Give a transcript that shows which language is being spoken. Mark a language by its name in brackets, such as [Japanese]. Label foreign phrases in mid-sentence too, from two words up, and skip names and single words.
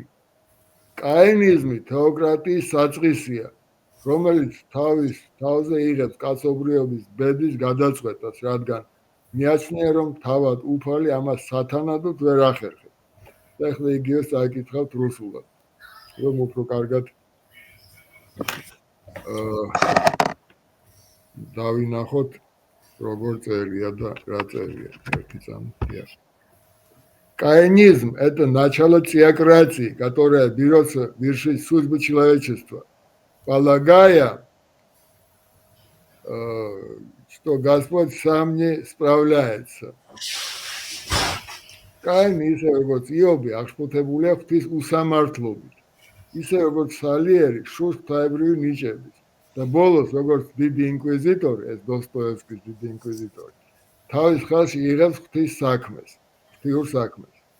[Georgian] კაინიზმი თეოკრატიის საწყისია, რომელიც თავის თავზე იღებს კაცობრიობის ბედის გადაწყვეტას, რადგან მიაჩნია რომ თავად უფალი ამას სათანადოდ ვერ ახერხებს. ეხლა იგივე წაიკითხავთ რუსულად, რომ უფრო კარგად დავინახოთ, როგორ წერია და რა წერია. ერთი წამია. [Russian] Каинизм – это начало теократии, которая берется вершить судьбы человечества, полагая, что Господь сам не справляется. [Georgian] კაინი ისე როგორც იობი აღშფოთებულია ღვთის უსამართლობით. ისე როგორც სალიერი შურს ღვთაებრივი ნიჭების და ბოლოს როგორც დიდი ინკვიზიტორი, ეს დოსტოევსკის დიდი ინკვიზიტორი, თავის ხელში იღებს ღვთის საქმეს, ღვთიურ საქმეს.